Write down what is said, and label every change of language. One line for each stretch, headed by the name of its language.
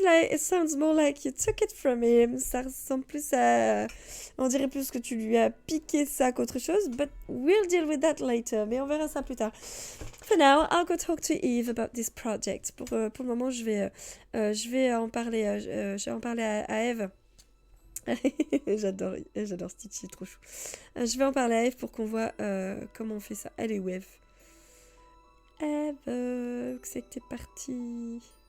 English: It sounds more like you took it from him.
French: Ça ressemble plus à... On dirait plus que tu lui as piqué ça qu'autre chose.
English: But we'll deal with that later.
French: Mais on verra ça plus tard.
English: For now, I'll go talk to Eve about this project.
French: Pour le moment, je vais en parler à Eve. J'adore Stitch, il est trop chou. Je vais en parler à Eve pour qu'on voit comment on fait ça. Elle est où Eve? Eve, c'est que t'es partie.